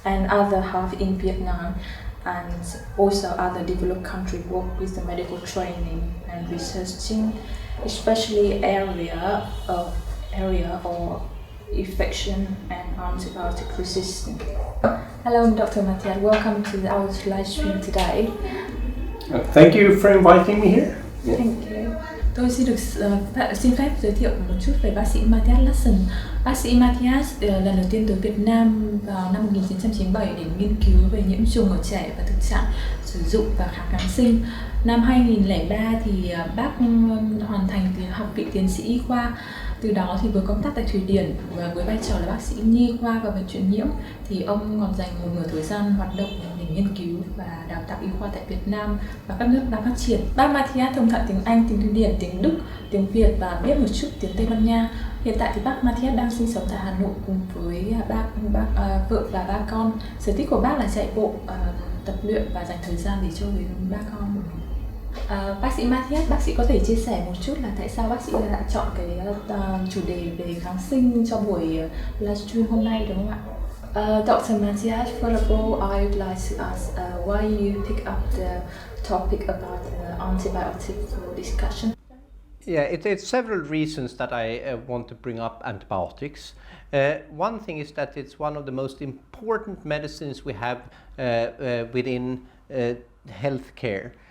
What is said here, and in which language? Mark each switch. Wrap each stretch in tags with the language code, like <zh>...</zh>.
<en>other half in Vietnam, and also other developed countries work with the medical training and researching, especially area or infection and antibiotic resistance. Hello, Dr. MATTIAS. Welcome to our live stream today. Thank you for inviting me here. Thank you.</en> <vi>Tôi xin phép giới thiệu một chút về bác sĩ MATTIAS LARSSON. Bác sĩ MATTIAS lần đầu tiên tới Việt Nam vào năm 1997 để nghiên cứu về nhiễm trùng ở trẻ và thực trạng sử dụng và kháng sinh. Năm 2003 thì bác hoàn thành học vị tiến sĩ y khoa. Từ đó thì vừa công tác tại Thụy Điển và với vai trò là bác sĩ nhi khoa và bệnh truyền nhiễm thì ông còn dành một nửa thời gian hoạt động để nghiên cứu và đào tạo y khoa tại Việt Nam và các nước đang phát triển. Bác MATTIAS thông thạo tiếng Anh, tiếng Thụy Điển, tiếng Đức, tiếng Việt và biết một chút tiếng Tây Ban Nha. Hiện tại thì bác MATTIAS đang sinh sống tại Hà Nội cùng với vợ và ba con. Sở thích của bác là chạy bộ, tập luyện và dành thời gian để chơi với ba con. Bác sĩ MATTIAS, bác sĩ có thể chia sẻ một chút là tại sao bác sĩ đã chọn cái chủ đề về kháng sinh cho buổi livestream hôm nay đúng không ạ?</vi> <en>Dr. MATTIAS, first of all, I would like to ask why you pick up the topic about antibiotics for discussion. Yeah, it's several reasons that I want to bring up antibiotics. One thing is that it's one of the most important medicines we have within healthcare.</en>